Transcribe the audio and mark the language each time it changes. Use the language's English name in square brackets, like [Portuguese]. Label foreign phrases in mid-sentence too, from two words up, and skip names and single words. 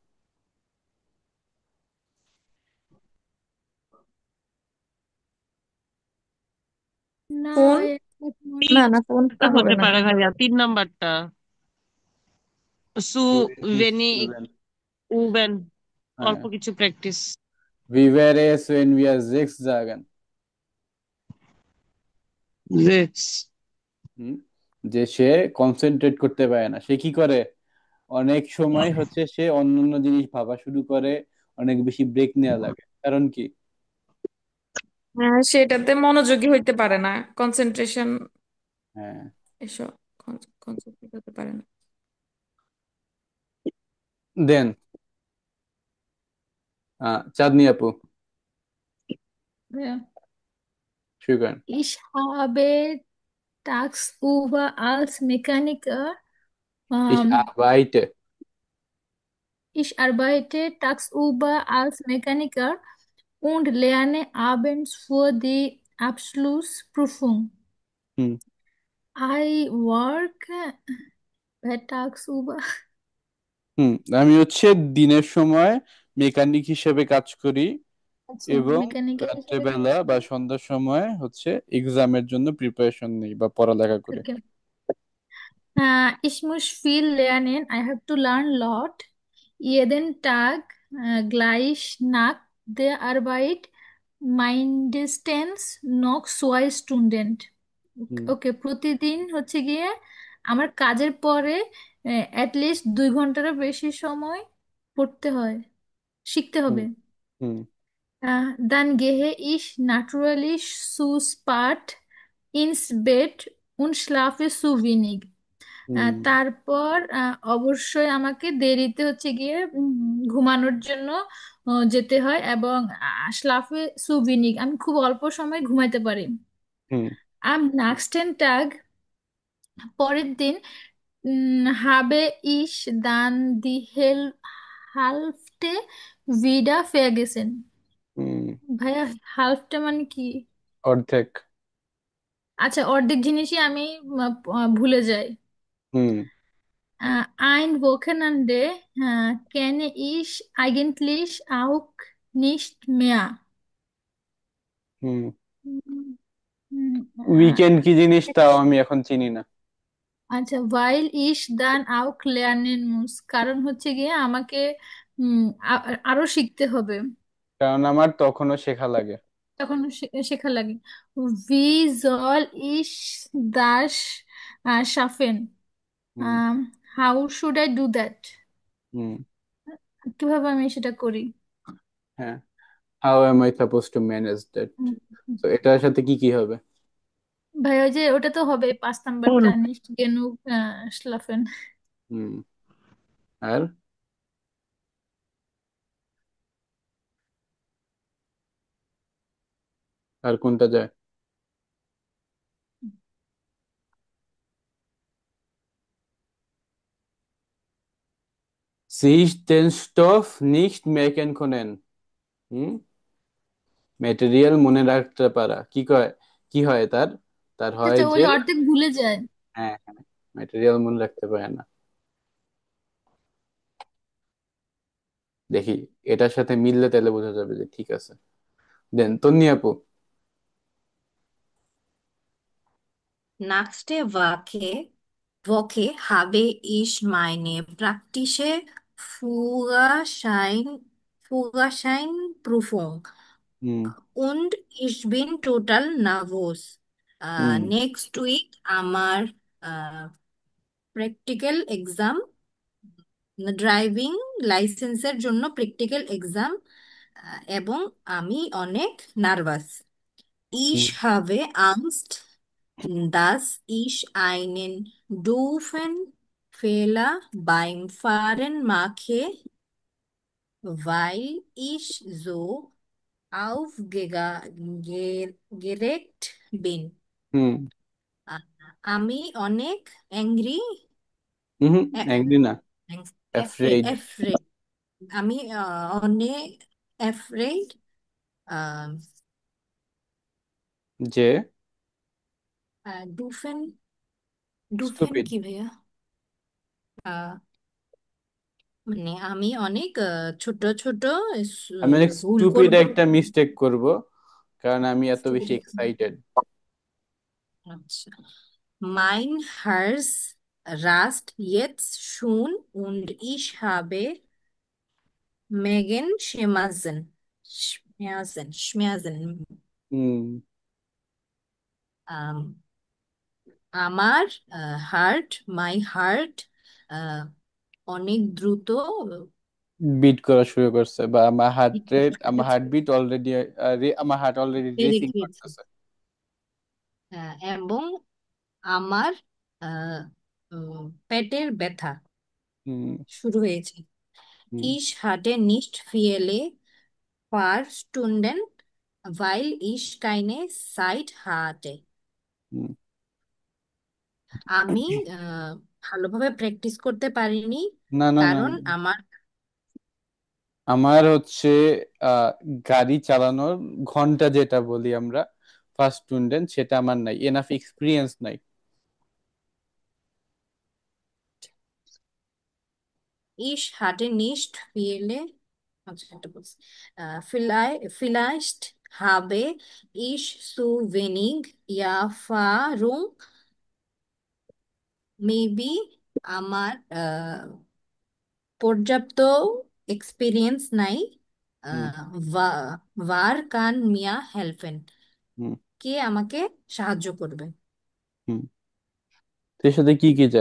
[Bangla] না কোন, এক মনে না না, হচ্ছে। কোনটা হবে হতে না। পারে ভাইয়া? 3 নাম্বারটা, সু সো [German] wenig üben, অল্প [Bangla] হ্যাঁ, কিছু প্র্যাকটিস। [German] wie wäre es wenn wir sechs sagen? [Bangla] সিক্স। হুম, যে সে কনসেন্ট্রেট করতে পারে না, সে কি করে অনেক সময় হচ্ছে সে অন্যান্য জিনিস ভাবা শুরু করে, অনেক বেশি ব্রেক নেওয়া লাগে, কারণ কি? হ্যাঁ, সেটাতে মনোযোগী হইতে পারে না, কনসেন্ট্রেশন হ্যাঁ, এসব কনসেন্ট্রেট হতে পারে না। দেন চাঁদনি আপু ভাইয়া, শুরু করেন। [German] ich habe tagsüber als Mechaniker, Ich ähm, arbeite, ich arbeite tagsüber als Mechaniker und lerne abends für die Abschlussprüfung. হুম [English] I work tagsüber। [Bangla] হুম, আমি হচ্ছে দিনের সময় মেকানিক হিসেবে কাজ করি আচ্ছা, এবং মেকানিক্যাল হিসেবে কাজ রাত্রেবেলা বা করে। সন্ধ্যার সময় হচ্ছে এক্সামের জন্য প্রিপারেশন নিই বা পড়ালেখা করি। [German] Okay. Ich muss viel lernen. [English] I have to learn lot. [German] Jeden Tag gleich nach der Arbeit mindestens noch 2 Stunden. হুম [Bangla] ওকে, প্রতিদিন হচ্ছে গিয়ে আমার কাজের পরে অ্যাটলিস্ট 2 ঘন্টারও বেশি সময় পড়তে হয়, শিখতে হুম হবে। হুম [German] Dann gehe ich natürlich zu spät ins Bett und schlafe zu wenig. হুম [Bangla] তারপর অবশ্যই আমাকে দেরিতে হচ্ছে গিয়ে ঘুমানোর জন্য যেতে হয়, এবং [German] schlafe zu wenig, [Bangla] আমি খুব অল্প সময় ঘুমাইতে পারি। হুম [German] Am nächsten Tag, [Bangla] পরের দিন, [German] habe ich dann die Hälfte wieder vergessen. হুম [Bangla] ভাইয়া, হালফটা মানে কি? অর্ধেক। আচ্ছা, অর্ধেক জিনিসই আমি ভুলে যাই। হুম [German] Ein Wochenende kenne ich eigentlich auch nicht mehr. হুম হুম, হুম, [Bangla] উইকেন্ড কি জিনিস তাও আমি এখন চিনি না, [German] আচ্ছা, while ich dann auch lernen muss, [Bangla] কারণ হচ্ছে গিয়ে আমাকে উম, আরো শিখতে হবে, কারণ আমার তখনও শেখা লাগে। তখন শেখা লাগে। [German] Wie soll ich das schaffen? হুম [English] Um, how should I do that? হুম [Bangla] কিভাবে আমি সেটা করি? [English] হ্যাঁ, how am I suppose to manage that. হুম, [Bangla] তো এটার সাথে কি কি হবে? ভাই ওই যে ওটা তো হবে 5 নাম্বারটা, [German] nicht genug schlafen. [Bangla] হুম আর আর কোনটা যায়? [German] sich den Stoff nicht merken können। [Bangla] হুম, ম্যাটেরিয়াল মনে রাখতে পারা, কি কয়, কি হয় তার, তার হয় আচ্ছা, ওই যে, অর্ধেক ভুলে যায়। হ্যাঁ হ্যাঁ, ম্যাটেরিয়াল মনে রাখতে পারে না। দেখি এটার সাথে মিললে তাহলে বোঝা যাবে যে ঠিক আছে। দেন তন্নি আপু। [German] Woche habe ich meine praktische Führerscheinprüfung হুম und ich bin total nervös. হুম [English] Next week [Bangla] আমার [English] practical exam, [Bangla] ড্রাইভিং লাইসেন্সের জন্য [English] practical exam, [Bangla] এবং আমি অনেক নার্ভাস। [German] Ich হুম habe Angst, dass ich einen doofen Fehler beim Fahren mache, weil ich so aufgeregt bin. হুম [Bangla] আ- আমি অনেক অ্যাংরি, হুম অ্যাংরি না, অ্যাফ্রেড। অ্যাফ্রেড, আমি অনেক অ্যাফ্রেড। যে [German] doofen, doofen [Bangla] স্টুপিড। কি ভাইয়া? আহ, মানে আমি অনেক ছোট ছোট আমি অনেক ভুল স্টুপিড করব। একটা মিস্টেক করব, কারণ আমি এত Stupid বেশি একটা- এক্সাইটেড। আচ্ছা, [German] mein Herz rast jetzt schon und ich habe Megan Schmerzen. হুম [Bangla] আম, আমার [English] my heart [Bangla] অনেক দ্রুত বিট করা শুরু করছে, বা আমার [English] heart rate, [Bangla] আমার [English] heart beat already, [Bangla] আমার [English] heart already [Bangla] বেড়ে রেসিং গিয়েছে। করতেছে। এবং আমার আহ, পেটের ব্যথা হুম শুরু হয়েছে। হুম [German] Ich hatte nicht viele Fahrstunden, weil ich keine Zeit hatte. হুম [Bangla] আমি ভালোভাবে প্র্যাকটিস করতে পারিনি না না না কারণ না। আমার আমার হচ্ছে আহ গাড়ি চালানোর ঘন্টা যেটা বলি আমরা, ফার্স্ট স্টুডেন্ট, সেটা আমার নাই, [English] enough experience [Bangla] নাই। [German] Ich hatte nicht viele, [Bangla] আচ্ছা একটা বলছি, [German] vielleicht habe ich zu wenig Erfahrung, [Bangla] মেবি আমার পর্যাপ্ত এক্সপিরিয়েন্স নাই হুম [German] wer kann mir helfen, হুম [Bangla] কে আমাকে সাহায্য করবে? হুম তো এর সাথে কি কি যায়?